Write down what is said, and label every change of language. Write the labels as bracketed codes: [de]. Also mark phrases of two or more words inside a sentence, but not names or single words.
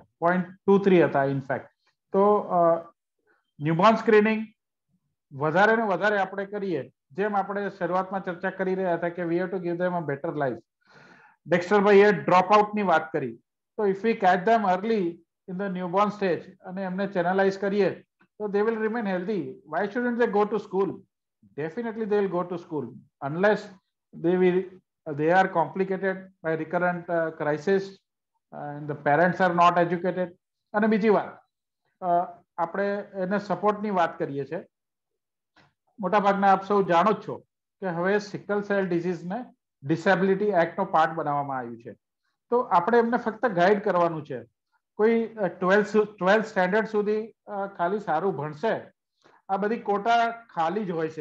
[gu] 0.23 હતા ઇનફેક્ટ. તો [en] newborn screening [gu] વધારે ને વધારે આપણે કરીએ, જેમ આપણે શરૂઆતમાં ચર્ચા કરી રહ્યા હતા કે [en] we have to give them a better life. [gu] ડેક્સ્ટરભાઈએ ડ્રોપ આઉટની વાત કરી, તો [en] if we catch them early in the newborn stage [gu] અને એમને [en] channelize [gu] કરીએ તો [en] they will remain healthy. Why shouldn't they go to school? Definitely they will go to school unless they are complicated by recurrent crisis and the parents are not educated. [gu] અને બીજી વાત, આપણે એને સપોર્ટની વાત કરીએ છીએ. મોટાભાગના આપ સૌ જાણો જ છો કે હવે [en] sickle cell [gu] ડિઝીઝને ડિસેબિલિટી એક્ટનો પાર્ટ બનાવવામાં આવ્યું છે. તો આપણે એમને ફક્ત ગાઈડ કરવાનું છે. કોઈ 12th સ્ટેન્ડર્ડ સુધી ખાલી સારું ભણશે, આ બધી કોટા ખાલી જ હોય છે.